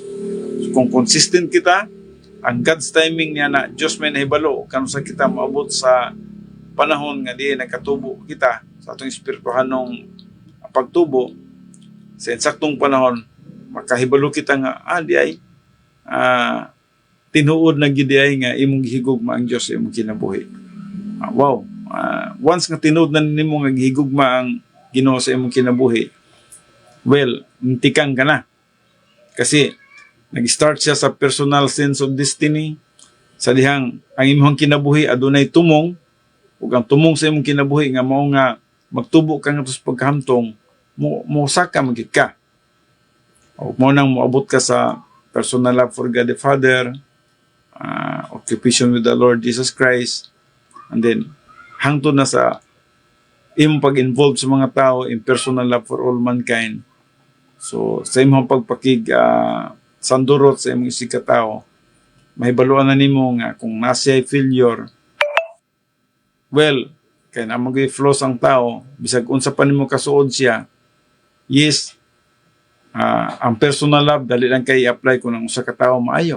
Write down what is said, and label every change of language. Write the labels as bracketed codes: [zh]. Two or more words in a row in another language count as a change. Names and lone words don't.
[ceb] So, kung consistent kita, ang [en] God's timing [ceb] niya na Diyos may nahibalo kung sa kita maabot sa panahon nga di nagkatubo kita sa atong espirituhanong pagtubo, sa insaktong panahon makahibalo kita nga di ay tinuod na gid ay nga imong gihigugma ang Dios sa imong kinabuhi. Wow, once nga tinuod na nimo nga gihigugma ang Ginoo sa imong kinabuhi, well, intikan ka na. Kasi nag-start siya sa [en] personal sense of destiny, [ceb] sa dihang ang imong kinabuhi adunay tumong, ug ang tumong sa imong kinabuhi nga mao nga magtubo ka nga sa paghamtong, mo saka magit ka. O mo nang moabot ka sa [en] personal love for God the Father, occupation with the Lord Jesus Christ, and then [ceb] hangtod na sa imong pag-involve sa mga tao [en] in personal love for all mankind. [ceb] So sa imong pagpakig sandurot sa imong sikatao, mahibaluan na nimo nga kung nasa'y failure, well, kaya na mag-flows ang tao, bisag unsa pa nimo kasuod siya, yes, ang [en] personal love, [ceb] dali lang kayo i-apply kung ang usa ka tao maayo.